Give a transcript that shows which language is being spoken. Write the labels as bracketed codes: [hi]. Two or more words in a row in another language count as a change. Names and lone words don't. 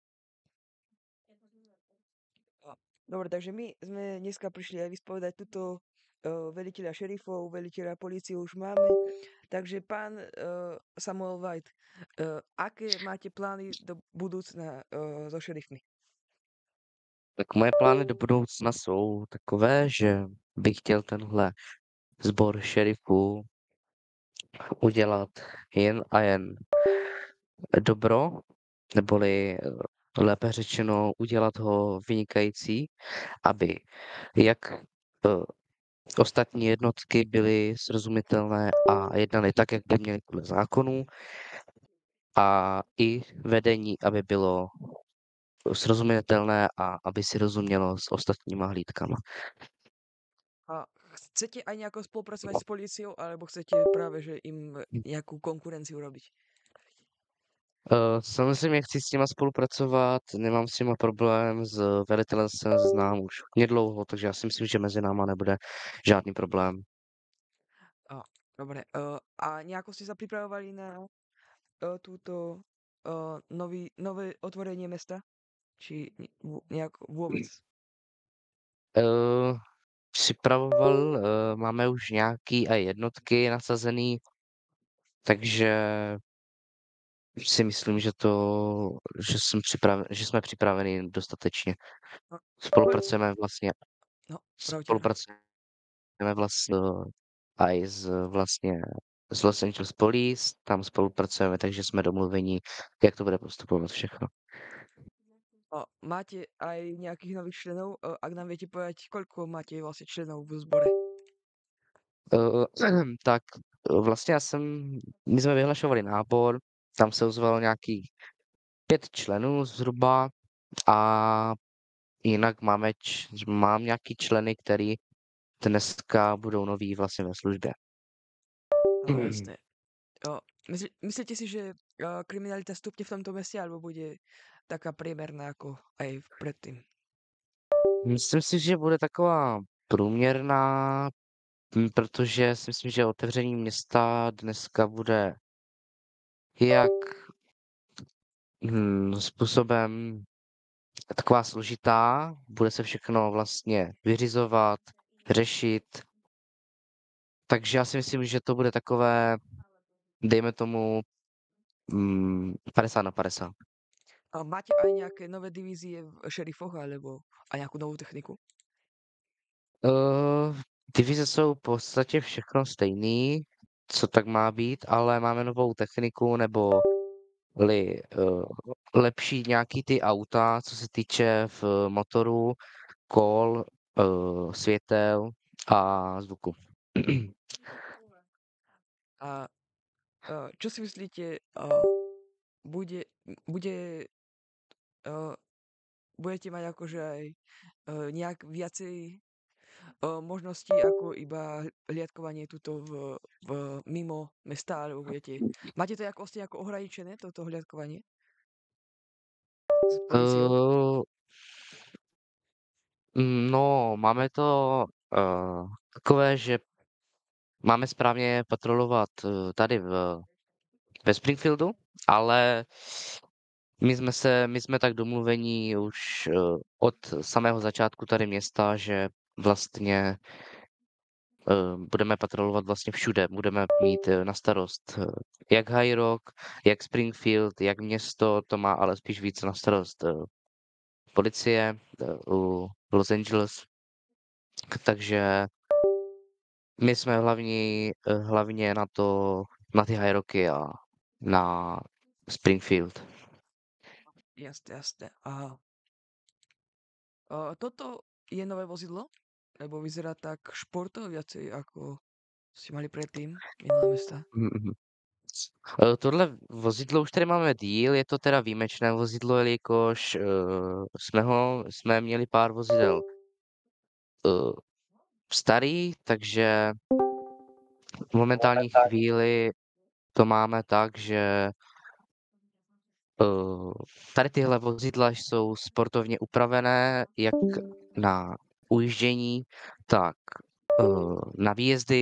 [sk] A, dobre, takže my sme dneska prišli aj vyspovedať tuto veliteľa šerifov, veliteľa polície už máme. Takže pán Samuel White, aké máte plány do budúcna so šerifmi? [cs] Tak moje plány do budoucna jsou takové, že bych chtěl tenhle sbor šerifů udělat jen a jen dobro, neboli lépe řečeno udělat ho vynikající, aby jak ostatní jednotky byly srozumitelné a jednaly tak, jak by měly podle zákonů, a i vedení, aby bylo srozumitelné a aby si rozumělo s ostatníma hlídkama. [sk] A chcete aj nejako spolupracovať s políciou, alebo chcete práve, že im nejakú konkurenciu robiť? [cs] Samozřejmě chci s nima spolupracovat, nemám s nima problém, s velitelem se znám už hodně dlouho, takže já si myslím, že mezi náma nebude žádný problém. [sk] A, dobre. A nejako ste sa pripravovali na túto nové otvorenie mesta? Či nejak vôbec? Uh, [cs] Připravoval, máme už nějaký a jednotky nasazený, takže si myslím, že jsme připraveni dostatečně. No, Spolupracujeme vlastně, no, pravte. spolupracujeme vlastně aj z Los Angeles Police, tam spolupracujeme, takže jsme domluveni, jak to bude postupovat všechno. [sk] Máte aj nejakých nových členov? Ak nám viete povedať, koľko máte vlastne členov v zbore? [cs] Tak vlastně my jsme vyhlašovali nábor, tam se ozvalo nějakých 5 členů zhruba a jinak mám nějaký členy, který dneska budou noví vlastně ve službě. [sk] Jasné. Myslíte si, že kriminalita stupne v tomto meste, alebo bude taká priemerná ako aj predtým? [cs] Myslím si, že bude taková průměrná, protože si myslím, že otevření města dneska bude jak způsobem taková složitá, bude se všechno vlastně vyřizovat, řešit, takže já si myslím, že to bude takové, dejme tomu, 50/50. [sk] A máte aj nejaké nové divízie v šerifoch, alebo aj nejakú novú techniku? [cs] Divize jsou v podstatě všechno stejný, co tak má být, ale máme novou techniku nebo lepší nějaký ty auta, co se týče v motoru, kol, světel a zvuku. [sk] A čo si myslíte, bude, bude, uh, budete mať akože aj nejak viacej možností ako iba hliadkovanie tuto mimo mesta, alebo máte to ako, vlastne ako ohraničené, toto hliadkovanie s policiou? Uh, [cs] no, máme to takové, že máme správně patrolovat tady ve Springfieldu, ale my jsme tak domluvení už od samého začátku tady města, že vlastně budeme patrolovat vlastně všude. Budeme mít na starost jak High Rock, jak Springfield, jak město, to má ale spíš víc na starost policie u Los Angeles. Takže my jsme hlavně na ty High Rocky a na Springfield. [sk] Jasné, jasné. Toto je nové vozidlo? Lebo vyzerá tak športovo viacej, ako ste mali predtým, minulé mesta. Mhm. [cs] Tohle vozidlo už tady máme díl, je to teda výjimečné vozidlo, jelikož jsme měli pár vozidel uh, starý, takže v momentální chvíli to máme tak, že tady tyhle vozidla jsou sportovně upravené jak na ujíždění, tak na výjezdy.